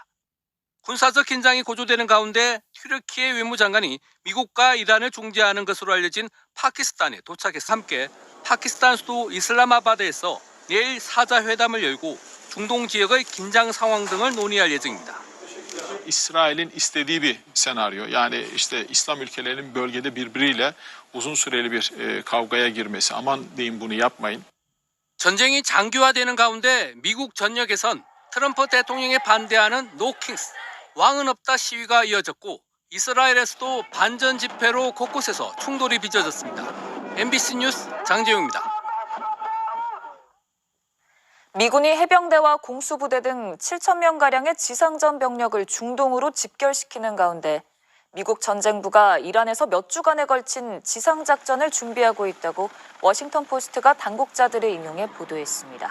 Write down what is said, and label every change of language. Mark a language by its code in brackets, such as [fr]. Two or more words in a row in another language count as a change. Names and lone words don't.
[ko] 군사적 긴장이 고조되는 가운데 튀르키예 외무장관이 미국과 이란을 중재하는 것으로 알려진 파키스탄에 도착해서 함께 파키스탄 수도 이슬라마바드에서 내일 사자회담을 열고 중동 지역의 긴장 상황 등을 논의할 예정입니다. [tr] İsrail'in istediği bir senaryo. Yani işte İslam ülkelerinin bölgede birbiriyle uzun süreli bir kavgaya girmesi. Aman deyin bunu yapmayın. [ko] 전쟁이 장기화되는 가운데 미국 전역에선 트럼프 대통령에 반대하는 노킹스, 왕은 없다 시위가 이어졌고 이스라엘에서도 반전 집회로 곳곳에서 충돌이 빚어졌습니다. MBC 뉴스 장재용입니다. 미군이 해병대와 공수부대 등 7,000명가량의 지상전 병력을 중동으로 집결시키는 가운데 미국 전쟁부가 이란에서 몇 주간에 걸친 지상작전을 준비하고 있다고 워싱턴 포스트가 당국자들을 인용해 보도했습니다.